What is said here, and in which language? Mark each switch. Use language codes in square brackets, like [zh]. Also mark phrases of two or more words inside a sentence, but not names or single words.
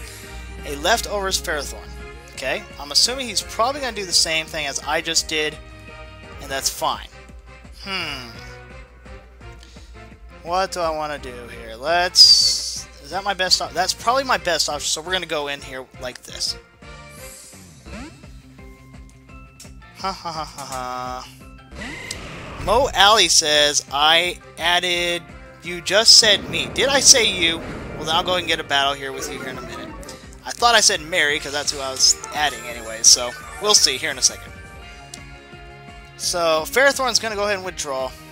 [en] A leftovers Ferrothorn. Okay, I'm assuming he's probably gonna do the same thing as I just did, and that's fine. What do I want to do here? Is that my best option? That's probably my best option, so we're going to go in here like this. Ha ha ha ha ha. Mo Alley says, I added... You just said me. Did I say you? Well, then I'll go ahead and get a battle here with you here in a minute. I thought I said Mary, because that's who I was adding anyway, so we'll see here in a second. So, Ferrothorn's going to go ahead and withdraw.